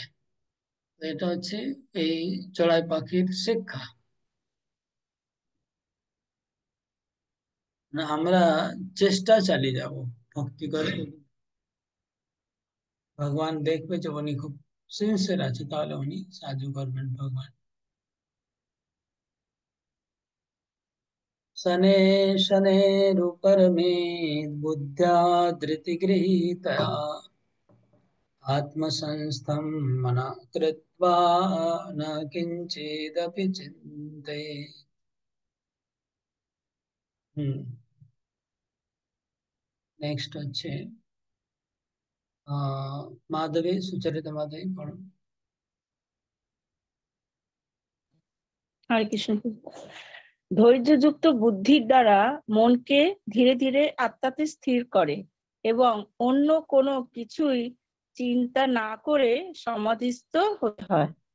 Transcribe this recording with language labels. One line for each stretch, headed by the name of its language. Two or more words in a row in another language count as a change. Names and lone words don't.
Bangla: তো এটা হচ্ছে এই চড়াই পাখির শিক্ষা। না, আমরা চেষ্টা চালিয়ে যাব ভক্তি করে। ভগবান দেখবে যে উনি খুব সিনসিয়ার আছে, তাহলে উনি সাহায্য করবেন ভগবান।
Sanskrit: शने शनेरुपरमेत् बुद्ध्या धृतिगृहीतया आत्मसंस्थं मना कृत्वा न किंचिदपि चिन्तयेत्।
Bangla: नेक्स्ट হচ্ছে মাধবী, সুচরিতা মাধবী পড়ুন। হরে কৃষ্ণ। ধৈর্যযুক্ত বুদ্ধির দ্বারা মনকে ধীরে ধীরে আত্মাতে স্থির করে এবং অন্য কোনো কিছুই চিন্তা না করে সমাধিস্থ হতে হয়।